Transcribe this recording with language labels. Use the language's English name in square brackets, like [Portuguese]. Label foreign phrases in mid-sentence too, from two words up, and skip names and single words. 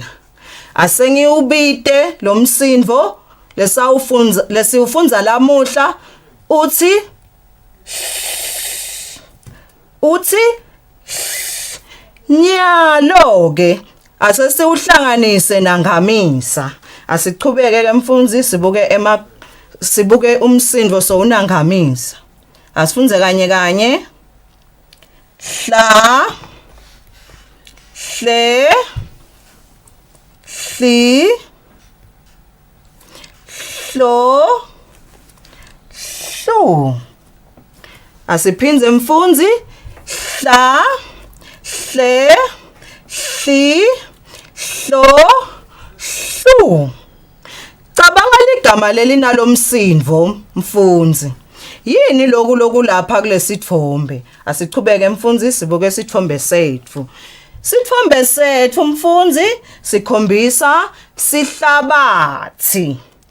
[Swati] Asengiubite lo msindvo lesiufunza lamuhla uthi nyalo ke asesiuhlanganise nangamisa. Asichubeke ke mfundzi sibuke umsindvo sowunangamisa. Asifunze kanye kanye. Hla hle hli hlo hlu. Asiphindze mfundzi. Hla, hle, hli, hlo, hlu. Cabanga ligama lelinalo msindvo mfundzi. Yini loku lapha kulesithombe? Asichubeke mfundzi sibuke isithombe setfu. Sithombe setfu mfundzi sikhombisa sihlabathi.